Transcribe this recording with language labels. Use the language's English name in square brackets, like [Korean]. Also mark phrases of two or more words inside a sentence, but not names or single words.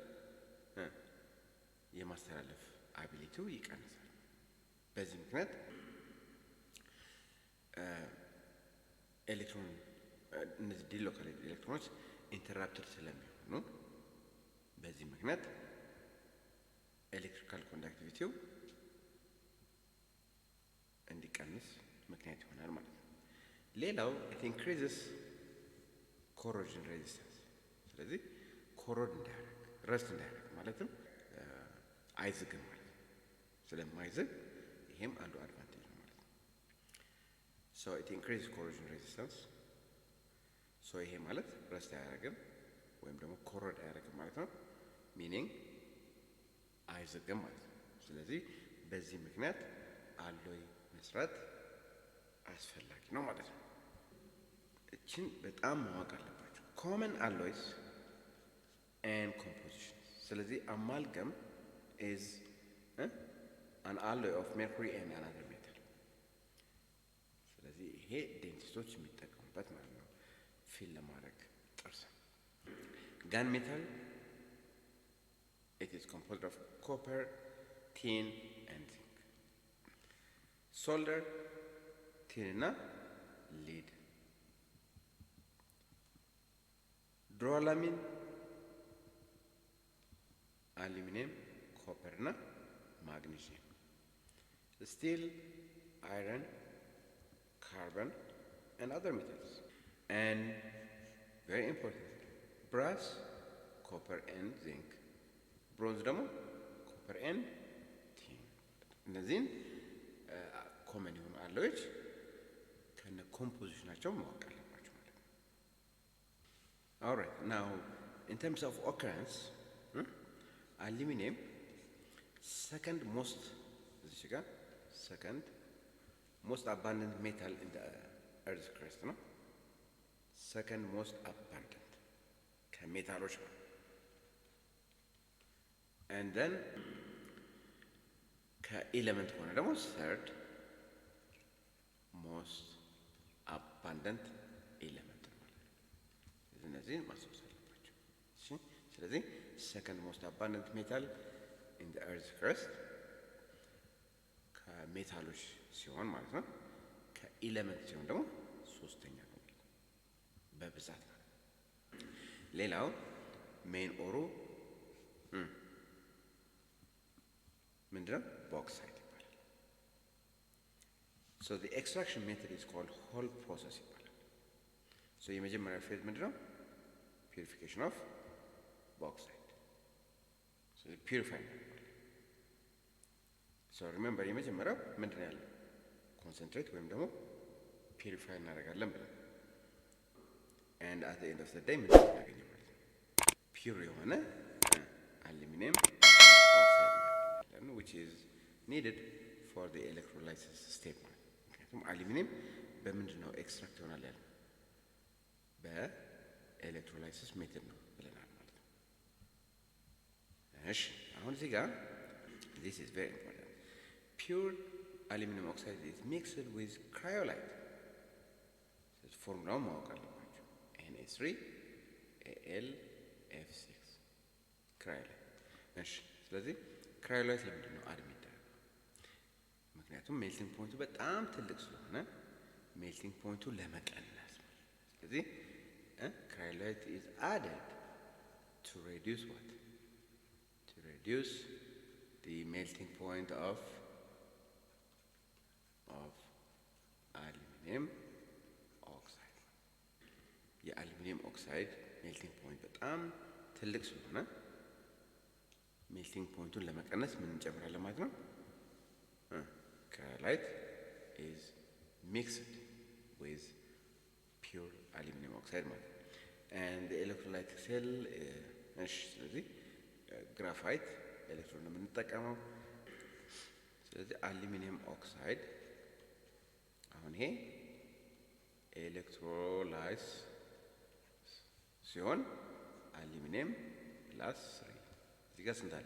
[Amharic] የማስተላለፍ አቢሊቲው ይቀንሳል። በዚህ ምክንያት ኤሌክትሮን እነዚህ [English] delocalized electrons [Amharic] ኢንተራፕትድ ስለሚሆኑ በዚህ ምክንያት [English] electrical conductivity [Amharic] እንዲቀንስ ምክንያት ይሆናል ማለት ነው። ሌላው [English] it increases corrosion resistance። [Amharic] ስለዚህ ኮሮድ እንዳያደርግ ረስት እንዳያደርግ ማለትም አይዝግም ማለት ነው። ስለማይዝግ ይሄም አንዱ አድቫንቴጅ ነው ማለት ነው። [English] so it increases corrosion resistance። [Amharic] so ይሄ ማለት ረስት አያደርግም ወይም ደግሞ ኮሮድ አያደርግም ማለት ነው። ሚኒንግ አይዝግም ማለት ነው። ስለዚህ በዚህ ምክንያት አሎይ መስራት አስፈላጊ ነው ማለት ነው። እችን በጣም ማወቅ አለባችሁ። [English] common alloys and compositions። [Amharic] ስለዚህ [English] amalgam is an alloy of mercury and another metal። [Amharic] ስለዚህ ይሄ ዴንቲስቶች የሚጠቀሙበት ማለት ነው ፊል ለማድረግ ጥርስ። [English] gun metal, it is composed of copper, tin and zinc። solder, tin እና lead። duralumin, aluminum, copper እና magnesium። steel, iron, carbon and other metals. And very important, brass, copper and zinc። bronze ደግሞ copper and tin። [Amharic] እነዚህን ኮመን የሆኑ አሎዮች ከነ ኮምፖዚሽናቸው ማወቅ አለባቸው ማለት ነው። [English] alright, now in terms of occurrence, aluminum second most abundant metal in the earth's crust ነው። second most abundant [Amharic] ከሜታሎች ነው። [English] and then [Amharic] ከኤሌመንት ከሆነ ደግሞ [English] third most abundant element [Amharic] ነው ማለት ነው። እነዚህን ማስታወስ አለባቸው። እሺ፣ ስለዚህ [English] second most abundant metal in the earth's crust [Amharic] ከሜታሎች ሲሆን ማለት ነው። ከኤሌመንት ሲሆን ደግሞ ሶስተኛ ነው ማለት ነው በብዛት ነው። ሌላው [English] main ore [Amharic] ምንድነው? ቦክሳይት ይባላል። [English] so the extraction method is called whole process ይባላል። so [Amharic] የመጀመሪያ ፌዝ ምንድነው? [English] purification of bauxite። so purify ይባላል። so remember [Amharic] የመጀመሪያው ምንድነው ያለው? concentrate ወይም ደግሞ purify እናደርጋለን ብለን [English] and at the end of the day [Amharic] ምን እናገኛለን ማለት ነው? [English] pure የሆነ aluminum oxide which is needed for the electrolysis step። [Amharic] ምክንያቱም አሉሚኒየም በምንድን ነው ኤክስትራክት ይሆናል ያለው? በኤሌክትሮላይሲስ ሜተድ ነው ብለናል ማለት ነው። እሺ፣ አሁን እዚህ ጋር [English] this is very important, pure aluminum oxide is mixed with cryolite። [Amharic] ስለዚህ ፎርሙላውን ማወቅ አለባቸው። Na3Al(F6) cryolite። እሺ፣ ስለዚህ ክራዮላይት ለምንድን ነው አድ የሚደረገው? ምክንያቱም [English] melting point [Amharic] በጣም ትልቅ ስለሆነ [English] melting point [Amharic] ለመቀነስ። ስለዚህ ክራዮላይት [English] is added to reduce what? To reduce the melting point of aluminum oxide። aluminum oxide melting point [Amharic] በጣም ትልቅ ስለሆነ [English] melting point [Amharic] ለመቀነስ ምን እንጨምራለን ማለት ነው? ክራዮላይት [English] is mixed with pure aluminum oxide [Amharic] ማለት ነው። [English] and the electrolytic cell [Amharic] እሺ፣ ስለዚህ [English] graphite electrode [Amharic] ነው የምንጠቀመው። ስለዚህ [English] aluminum oxide [Amharic] አሁን ይሄ ኤሌክትሮላይስ ሲሆን አሉሚኒየም +3 እዚህ ጋር ስንት አለ?